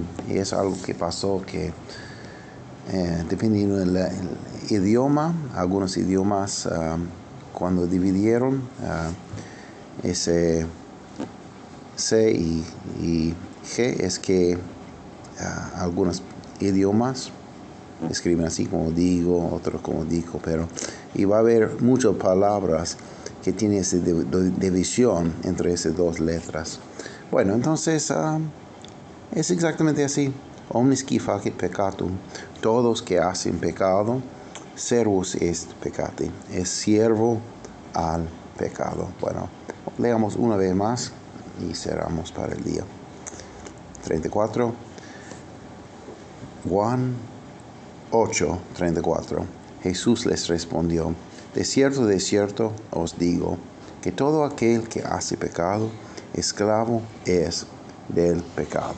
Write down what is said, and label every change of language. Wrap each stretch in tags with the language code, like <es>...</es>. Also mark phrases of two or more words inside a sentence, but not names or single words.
<es>Y es algo que pasó que dependiendo del idioma, algunos idiomas cuando dividieron ese C y G, es que algunos idiomas escriben así como digo, otros como dico, pero y va a haber muchas palabras que tienen esa división entre esas dos letras. Bueno, entonces es exactamente así.</es> <la>Omnis qui facit peccatum,</la> <es>todos que hacen pecado,</es> <la>servus est peccati,</la> <es>es siervo al pecado. Bueno, leamos una vez más y cerramos para el día. 34. Juan 8:34. Jesús les respondió: de cierto os digo, que todo aquel que hace pecado, esclavo es del pecado.</es>